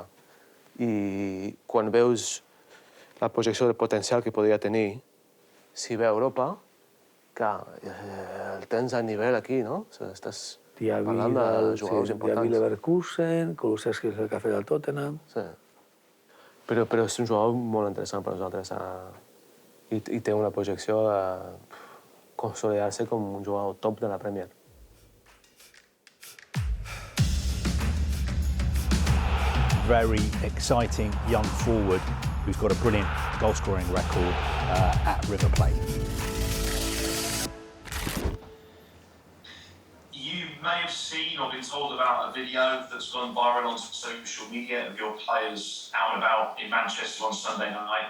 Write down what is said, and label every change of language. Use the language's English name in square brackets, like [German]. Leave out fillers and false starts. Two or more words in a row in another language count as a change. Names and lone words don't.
[Catalan] I quan veus la projecció del potencial que podria tenir si ve a Europa, clar, el tens a nivell aquí, no? Estàs parlant de jugadors importants. Diaby Leverkusen, Kulusevski és el que ha fet el Tottenham. Sí. Però és un jugador molt interessant per nosaltres i té una projecció de consolidar-se com un jugador top de la Premier. [English] Very exciting young forward who's got a brilliant goal-scoring record at River Plate. You may have seen or been told about a video that's gone viral on social media of your players out and about in Manchester on Sunday night.